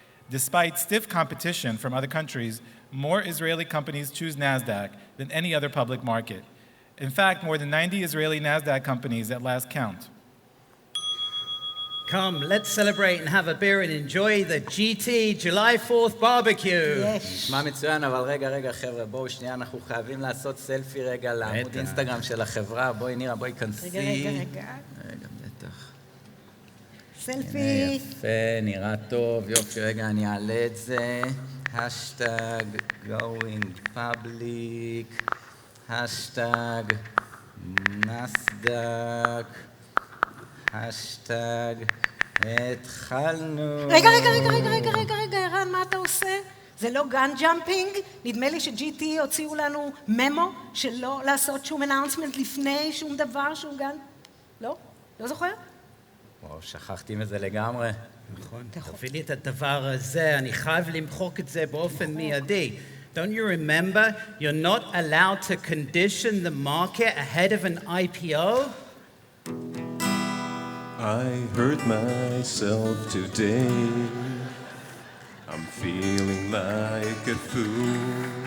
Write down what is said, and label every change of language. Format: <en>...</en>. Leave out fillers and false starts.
<en>Despite stiff competition from other countries, more Israeli companies choose NASDAQ than any other public market. In fact, more than 90 Israeli NASDAQ companies at last count. Come, let's celebrate and have a beer and enjoy the GT July 4th barbecue.</en> <he>נשמע מצוין, אבל רגע, חבר'ה, בואו שנייה, אנחנו חייבים לעשות סלפי רגע לעמוד אינסטגרם של החברה. בואי נירה, בואי כנסי. רגע. רגע, בטח. סלפי. יפה, נראה טוב, יופי, רגע, אני אעלה את זה. השטג,</he> <en>going public,</en> <he>השטג, נסדק. השטג, התחלנו. רגע, ערן, מה אתה עושה? זה לא גן ג'אמפינג? נדמה לי ש-GT הוציאו לנו ממו שלא לעשות שום אנאונסמנט לפני שום דבר, שום גן. לא? לא זוכר? וואו, שכחתי מזה לגמרי. נכון, תביא לי את הדבר הזה, אני חייב למחוק את זה באופן מיידי.</he> <en>Don't you remember, you're not allowed to condition the market ahead of an IPO? I hurt myself today. I'm feeling like a fool.</en>